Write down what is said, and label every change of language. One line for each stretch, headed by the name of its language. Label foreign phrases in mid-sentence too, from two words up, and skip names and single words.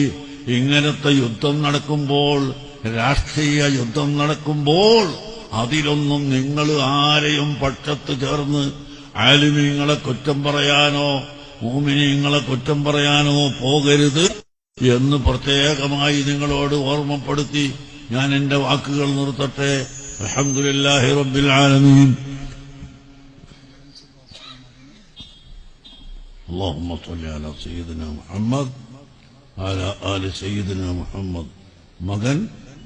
Malayalam: ഇങ്ങനത്തെ യുദ്ധം നടക്കുമ്പോൾ, രാഷ്ട്രീയ യുദ്ധം നടക്കുമ്പോൾ അതിലൊന്നും നിങ്ങൾ ആരെയും പക്ഷത്ത് ചേർന്ന് ആലിമീങ്ങളെ കുറ്റം പറയാനോ മുഅ്മിനീങ്ങളെ കുറ്റം പറയാനോ പോകരുത് എന്ന് പ്രത്യേകമായി നിങ്ങളോട് ഓർമ്മപ്പെടുത്തി ഞാൻ എന്റെ വാക്കുകൾ നിർത്തട്ടെ.
Arabic: الحمد لله رب العالمين. اللهم صل على سيدنا محمد وعلى آل سيدنا محمد.
Malayalam: മകൻ